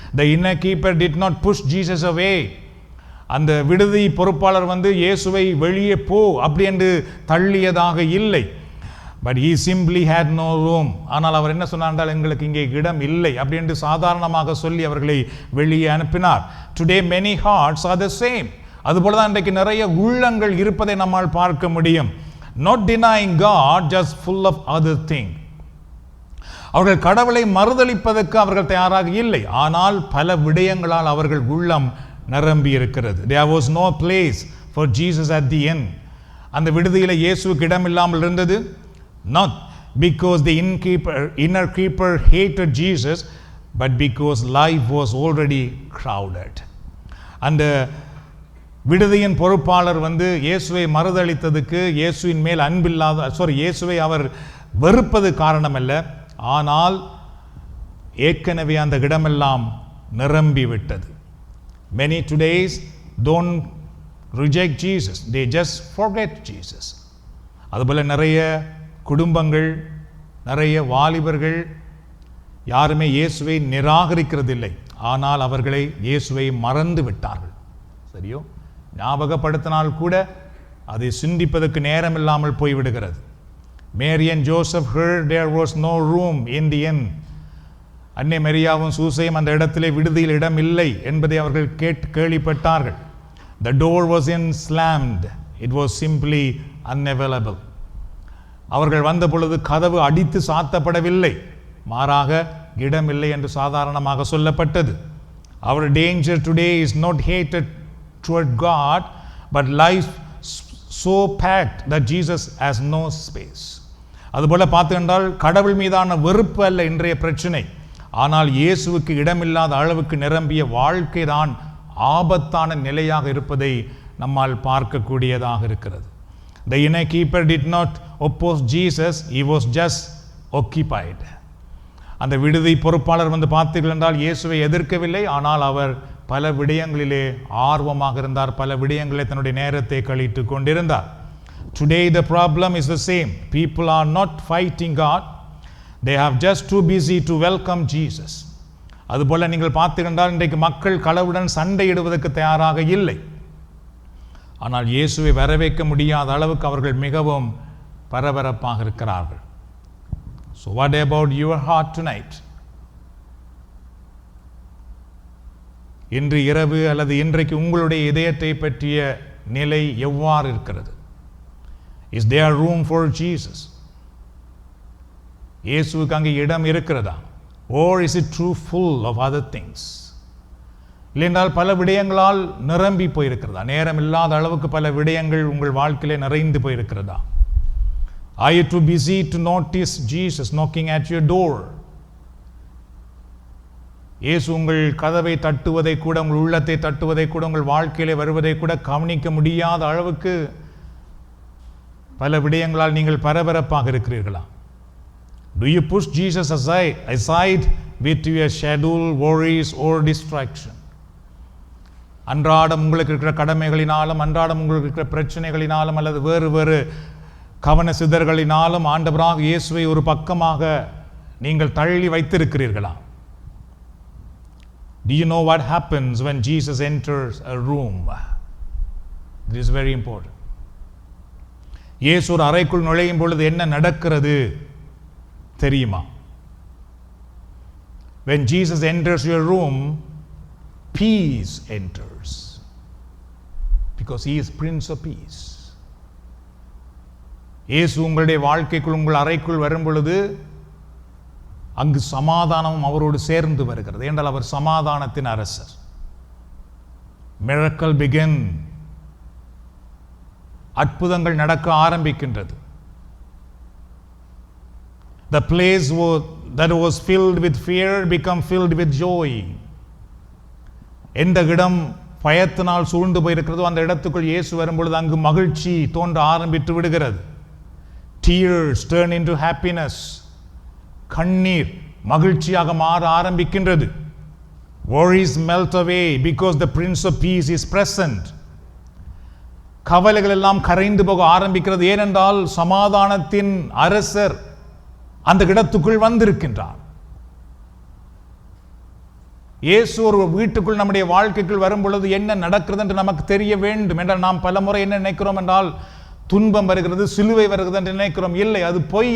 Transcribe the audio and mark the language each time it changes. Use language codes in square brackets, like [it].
[en] The inner keeper did not push Jesus away. [ta] அந்த விடுதி பொறுப்பாளர் இயேசுவை வெளியே போ அப்படி என்று தள்ளியதாக இல்லை. [en] But he simply had no room. [ta] ஆனால் அவர் என்ன சொன்னார், எங்களுக்கு இங்கே இடம் இல்லை அப்படி என்று சாதாரணமாக சொல்லி அவர்களை வெளியே அனுப்பினார். [en] Today many hearts are the same. [ta] அதுபோல தான் இன்றைக்கு நிறைய உள்ளங்கள் இருப்பதை நம்மால் பார்க்க முடியும். [en] Not denying God, just full of other thing. [ta] அவர்கள் கடவுளை மறுதலிப்பதற்கு அவர்கள் தயாராக இல்லை, ஆனால் பல விடயங்களால் அவர்கள் உள்ளம் நிரம்பி இருக்கிறது. [en] There was no place for Jesus at the end. [ta] அந்த விடுதியில் இயேசுவுக்கு இடம் இல்லாமல் இருந்தது. [en] Not because the inner keeper hated Jesus, but because life was already crowded. [ta] அந்த விடுதியின் பொறுப்பாளர் இயேசுவை மறுதலித்ததுக்கு இயேசுவின் மேல் அன்பில்லாத இயேசுவை அவர் வெறுப்பது காரணமல்ல, ஆனால் ஏற்கனவே அந்த இடமெல்லாம் நிரம்பி விட்டது. [en] Many today don't reject Jesus, they just forget Jesus. [ta] அதுபோல நிறைய குடும்பங்கள், நிறைய வாலிபர்கள் யாருமே இயேசுவை நிராகரிக்கிறதில்லை, ஆனால் அவர்களை இயேசுவை மறந்து விட்டார்கள். சரியோ, ஞாபகப்படுத்தினால் கூட அதை சிந்திப்பதற்கு நேரம் இல்லாமல் போய்விடுகிறது. [en] Mary and Joseph heard there was no room in the inn. [ta] அன்னை மரியாவும் சூசையும் அந்த இடத்திலே விடுதியில் இடம் இல்லை என்பதை அவர்கள் கேள்விப்பட்டார்கள். [en] The door was slammed. It was simply unavailable. [ta] அவர்கள் வந்த பொழுது கதவு அடித்து சாத்தப்படவில்லை, மாறாக இடமில்லை என்று சாதாரணமாக சொல்லப்பட்டது. [en] Our danger today is not hatred toward God, but life so packed that Jesus has no space. [ta] அதுபோல பார்த்துக்கொண்டால் கடவுள் மீதான வெறுப்பு அல்ல இன்றைய பிரச்சனை, ஆனால் இயேசுவுக்கு இடமில்லாத அளவுக்கு நிரம்பிய வாழ்க்கை தான் ஆபத்தான நிலையாக இருப்பதை நம்மால் பார்க்கக்கூடியதாக இருக்கிறது. [en] The innkeeper did not oppose Jesus, he was just occupied. [ta] அந்த விடுதி பொறுப்பாளர் வந்து பார்த்தீர்கள் என்றால் இயேசுவை எதிர்க்கவில்லை, ஆனால் அவர் பல விடயங்களிலே ஆர்வமாக இருந்தார், பல விடயங்களிலே தன்னுடைய நேரத்தை கழித்து கொண்டிருந்தார். [en] Today the problem is the same. People are not fighting God. They have just too busy to welcome Jesus. [ta] அதுபோல நீங்கள் பார்த்தீர்கள் இன்றைக்கு மக்கள் கடவுளுடன் சண்டையிடுவதற்கு தயாராக இல்லை, ஆனால் இயேசுவை வரவேற்க முடியாத அளவுக்கு அவர்கள் மிகவும் பரபரப்பாக இருக்கிறார்கள். [en] So what about your heart tonight? [ta] இன்று இரவு அல்லது இன்றைக்கு உங்களுடைய இதயத்தை பற்றிய நிலை எவ்வாறு இருக்கிறது? [en] Is there room for Jesus? [ta] இயேசுவுக்கு அங்கே இடம் இருக்கிறதா? [en] Or is it too full of other things? [ta] இல்லைன்றால் பல விடயங்களால் நிரம்பி போயிருக்கிறதா? நேரம் இல்லாத அளவுக்கு பல விடயங்கள் உங்கள் வாழ்க்கையிலே நிறைந்து போயிருக்கிறதா? [en] Are you too busy to notice Jesus knocking at your door? [ta] இயேசு உங்கள் கதவை தட்டுவதை கூட, உங்கள் உள்ளத்தை தட்டுவதை கூட, உங்கள் வாழ்க்கையிலே வருவதை கூட கவனிக்க முடியாத அளவுக்கு பல விடயங்களால் நீங்கள் பரபரப்பாக இருக்கிறீர்களா? [en] Do you push Jesus aside with your schedule, worries or distraction? [ta] அன்றாடம் உங்களுக்கு இருக்கிற கடமைகளினாலும், அன்றாடம் உங்களுக்கு இருக்கிற பிரச்சனைகளினாலும், அல்லது வேறு வேறு கவன சிதறல்களினாலும் ஆண்டவராக இயேசுவை ஒரு பக்கமாக நீங்கள் தள்ளி வைத்திருக்கிறீர்களா? [en] Do you know what happens when Jesus enters a room? This is very important. [ta] இயேசு ஒரு அறைக்குள் நுழையும் பொழுது என்ன நடக்கிறது தெரியுமா? [en] When Jesus enters your room, peace enters, because he is Prince of Peace. [ta] இயேசு உங்களுடைய வாழ்க்கைக்குள், உங்கள் அறைக்குள் வரும் பொழுது அங்கு சமாதானமும் அவரோடு சேர்ந்து வருகிறது. என்றால் அவர் சமாதானத்தின் அரசர். [en] Miracle begin. [ta] அற்புதங்கள் நடக்க ஆரம்பிக்கின்றது. [en] The place that was filled with fear become filled with joy. [ta] எந்த இடம் பயத்தினால் சூழ்ந்து போயிருக்கிறதோ அந்த இடத்துக்குள் இயேசு வரும்பொழுது அங்கு மகிழ்ச்சி தோன்ற ஆரம்பித்து விடுகிறது. [en] Tears turn into happiness. [ta] கண்ணீர் மகிழ்ச்சியாக மாற ஆரம்பிக்கின்றது. [en] Worries melt away because the Prince of Peace is present. [ta] கவலைகள் எல்லாம் கரைந்து போக ஆரம்பிக்கிறது. ஏனென்றால் சமாதானத்தின் அரசர் அந்த இடத்துக்குள் வந்திருக்கின்றார். இயேசு ஒரு வீட்டுக்குள் நம்முடைய வாழ்க்கைக்குள் வரும் பொழுது என்ன நடக்கிறது என்று நமக்கு தெரிய வேண்டும் என்றால், நாம் பல முறை என்ன நினைக்கிறோம் என்றால், துன்பம் வருகிறது, சிலுவை வருகிறது என்று நினைக்கிறோம். இல்லை, அது பொய்.